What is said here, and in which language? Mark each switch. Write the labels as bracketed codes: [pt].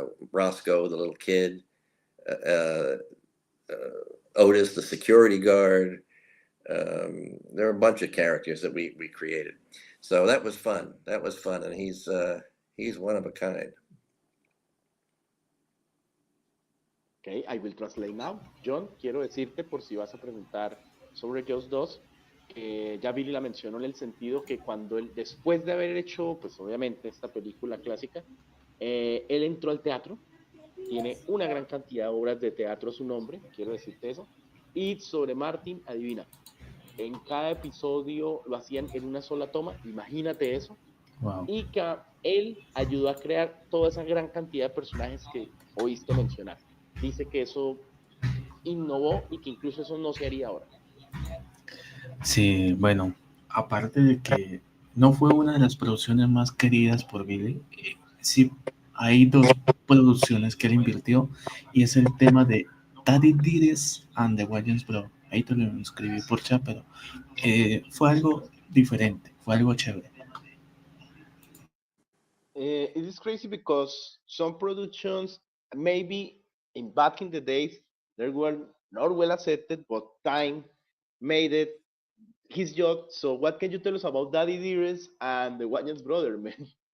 [en] Roscoe, the little kid, uh, Otis, the security guard, There were a bunch of characters that we created. So that was fun. That was fun, and he's one of a kind. Okay, I will translate now. [es] John, quiero decirte por si vas a preguntar sobre Jaws 2, que ya Billy la mencionó en el sentido que cuando él, después de haber hecho, pues obviamente, esta película clásica, él entró al teatro, tiene una gran cantidad de obras de teatro a su nombre, quiero decirte eso, y sobre Martin, adivina, en cada episodio lo hacían en una sola toma, imagínate eso, Wow. y que él ayudó a crear toda esa gran cantidad de personajes que oíste mencionar. Dice que eso innovó y que incluso eso no se haría ahora. Sí, bueno, aparte de que no fue una de las producciones más queridas por Billy, sí hay dos producciones que él invirtió y es el tema de Daddy Did It and the Wayans Bro. Ahí te lo escribí por chat, pero fue algo diferente, fue algo chévere. [en] It is crazy because some productions, maybe back in the days, they were not well accepted, but time made it his job. So, what can you tell us about Daddy Dearest and the Wayans brother, man?